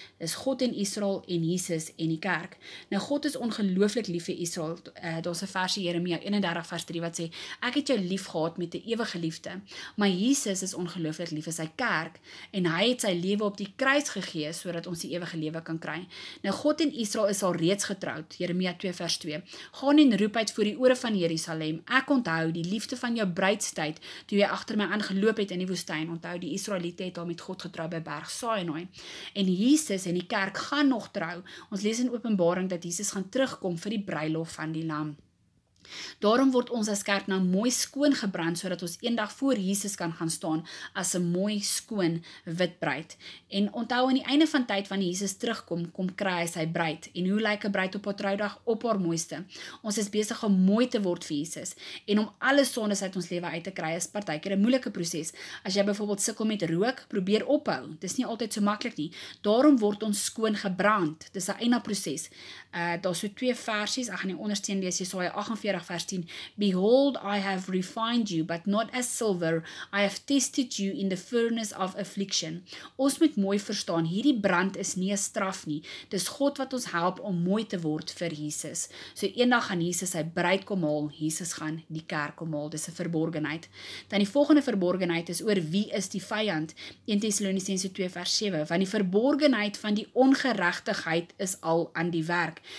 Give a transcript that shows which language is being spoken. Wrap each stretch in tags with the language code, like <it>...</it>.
<af>Dis God en Israel en Jesus en die kerk. Nou God is ongelooflik lief vir Israel. Daar's 'n versie Jeremia 31 vers 3 wat sê, ek het jou lief gehad met 'n ewige liefde. Maar Jesus is ongelooflik lief vir sy kerk en hy het sy lewe op die kruis gegee sodat ons die ewige lewe kan kry. Nou God en Israel is al reeds getroud. Jeremia 2 vers 2. Gaan en roep uit voor die ore van Jerusalem. Ek onthou die liefde van jou bruidstyd toe jy agter my aangeloop het in die woestyn. Onthou, die Israeliete het al met God getrou by berg Sainai. En Jesus en die kerk gaan nog trou. Ons lees in Openbaring dat Jesus gaan terugkom vir die bruilof van die Lam. Daarom word ons as kerk nou mooi skoon gebrand, sodat ons eendag voor Jesus kan gaan staan as 'n mooi skoon wit bruid. En onthou, aan die einde van tyd wanneer Jesus terugkom, kom kry hy sy bruid. En hoe lyk 'n bruid op haar troudag? Op haar mooiste. Ons is besig om mooi te word vir Jesus. En om alle sondes uit ons lewe uit te kry is partykeer 'n moeilike proses. As jy byvoorbeeld sukkel met rook, probeer ophou. Dis nie altyd so maklik nie. Daarom word ons skoon gebrand. Dis 'n eina proses. Daar's so 2 versies. Ek gaan die ondersteun lees, Jesaja 48 vers 10.</af> <en>Behold, I have refined you, but not as silver. I have tested you in the furnace of affliction.</en> <af>Ons moet mooi verstaan, hierdie brand is nie 'n straf nie. Dis God wat ons help om mooi te word vir Jesus. So eendag gaan Jesus sy bruid kom haal, Jesus gaan die kerk kom haal. Dis 'n verborgenheid. Dan die volgende verborgenheid is oor wie is die vyand? 1 Tessalonisense 2 vers 7. Want die verborgenheid van die ongeregtigheid is al aan die werk.</af>